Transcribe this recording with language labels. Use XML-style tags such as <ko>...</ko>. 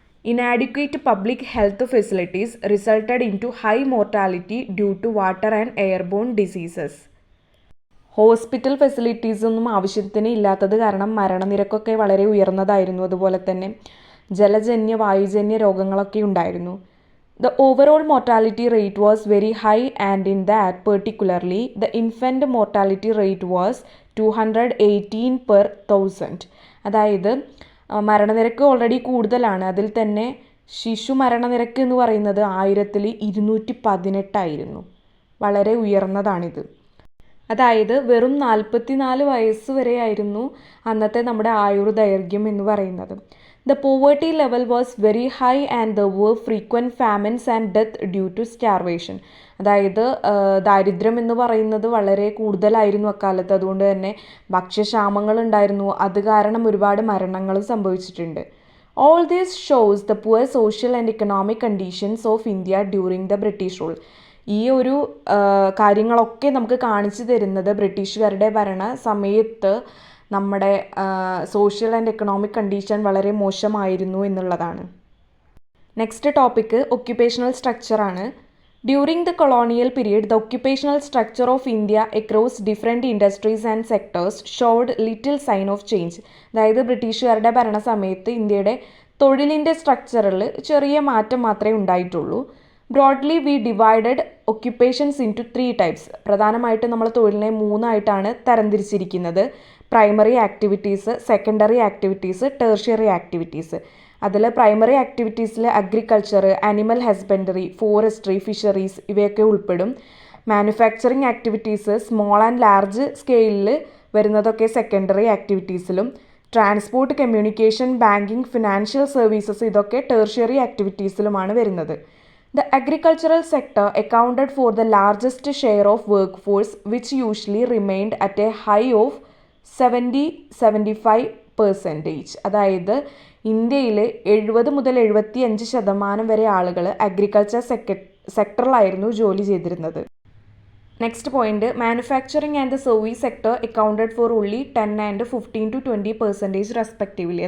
<en>Inadequate public health facilities resulted in to high mortality due to water and airborne diseases.</en> <ml>Hospital ഫെസിലിറ്റീസൊന്നും ആവശ്യത്തിന് ഇല്ലാത്തത് കാരണം മരണനിരക്കൊക്കെ വളരെ ഉയർന്നതായിരുന്നു. അതുപോലെ തന്നെ ജലജന്യ വായുജന്യ രോഗങ്ങളൊക്കെ ഉണ്ടായിരുന്നു.</ml> <en>The overall mortality rate was very high and in that particularly the infant mortality rate was 218 per 1000.</en> <ml>അതായത് മരണനിരക്ക് ഓൾറെഡി കൂടുതലാണ്. അതിൽ തന്നെ ശിശു മരണനിരക്ക് എന്ന് പറയുന്നത് 218 വളരെ ഉയർന്നതാണിത്. അതായത് വെറും 44 വയസ്സ് വരെയായിരുന്നു അന്നത്തെ നമ്മുടെ ആയുർദൈർഘ്യം എന്ന് പറയുന്നത്.</ml> <en>The poverty level was very high and there were frequent famines and death due to starvation.</en> <ml>അതായത് ദാരിദ്ര്യം എന്ന് പറയുന്നത് വളരെ കൂടുതലായിരുന്നു അക്കാലത്ത്. അതുകൊണ്ട് തന്നെ ഭക്ഷ്യക്ഷാമങ്ങൾ ഉണ്ടായിരുന്നു. അത് കാരണം ഒരുപാട് മരണങ്ങൾ സംഭവിച്ചിട്ടുണ്ട്.</ml> <en>All this shows the poor social and economic conditions of India during the British rule.</en> <ml>ഈ ഒരു കാര്യങ്ങളൊക്കെ നമുക്ക് കാണിച്ചു തരുന്നത് ബ്രിട്ടീഷുകാരുടെ ഭരണ സമയത്ത് നമ്മുടെ സോഷ്യൽ ആൻഡ് എക്കണോമിക് കണ്ടീഷൻ വളരെ മോശമായിരുന്നു എന്നുള്ളതാണ്.</ml> <en>Next topic occupational സ്ട്രക്ചറാണ്. During the colonial period the occupational structure of India across different industries and sectors showed little sign of change.</en> <ml>അതായത് ബ്രിട്ടീഷുകാരുടെ ഭരണ സമയത്ത് ഇന്ത്യയുടെ തൊഴിലിൻ്റെ സ്ട്രക്ചറിൽ ചെറിയ മാറ്റം മാത്രമേ ഉണ്ടായിട്ടുള്ളൂ.</ml> <en>Broadly we divided occupations in to 3 types.</en> <ml>പ്രധാനമായിട്ടും നമ്മൾ തൊഴിലിനെ 3 തരംതിരിച്ചിരിക്കുന്നത്. Primary activities, secondary activities, tertiary activities. അതിൽ primary ആക്ടിവിറ്റീസിൽ agriculture, animal husbandry, forestry, fisheries ഇവയൊക്കെ ഉൾപ്പെടും. Manufacturing activities small and large സ്കെയിലിൽ വരുന്നതൊക്കെ secondary ആക്ടിവിറ്റീസിലും, transport, communication, banking, financial services ഇതൊക്കെ ടെർഷ്യറി ആക്ടിവിറ്റീസിലുമാണ് വരുന്നത്.</ml> <en>The agricultural sector accounted for the largest share of workforce, which usually remained at a high of 70-75%.</en> <ml>അതായത് ഇന്ത്യയിൽ 70-75% വരെ ആളുകൾ അഗ്രികൾച്ചർ സെക്ടറിലായിരുന്നു ജോലി ചെയ്തിരുന്നത്.</ml> <en>Next point, manufacturing and the service sector accounted for only 10 and 15-20% respectively.</en>